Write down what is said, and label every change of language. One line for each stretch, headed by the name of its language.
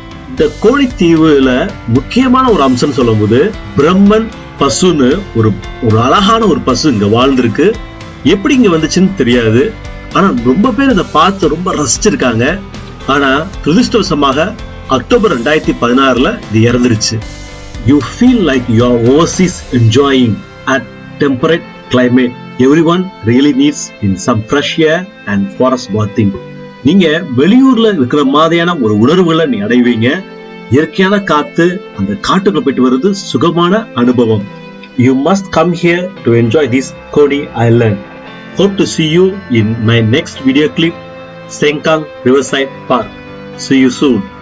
Tamil: இந்த கோழி தீவுல முக்கியமான ஒரு அம்சம் சொல்லும்போது பிரம்மன் பசுன்னு ஒரு அழகான ஒரு பசு இங்க வாழ்ந்திருக்கு. எப்படி இங்க வந்துச்சுன்னு தெரியாது. ஆனா ரொம்ப பேர் இதை பார்த்து ரொம்ப ரசிச்சிருக்காங்க. ஆனா துரதிர்ஷ்டவசமாக அக்டோபர் 2016ல இது இறந்துருச்சு.
English: You feel like you are overseas enjoying at temperate climate. Everyone really needs in some fresh air and forest bathing.
Tamil: நீங்க வெளியூர்ல இருக்கிற மாதிரியான ஒரு உணர்வுகளை நீ அடைவீங்க. இயற்கையான காத்து, அந்த காட்டுக்குள்ள போயிட்டு வருது சுகமான அனுபவம்.
English: You must come here to enjoy this Coney Island. Hope to see you in my next video clip, Sengkang Riverside Park. See you soon.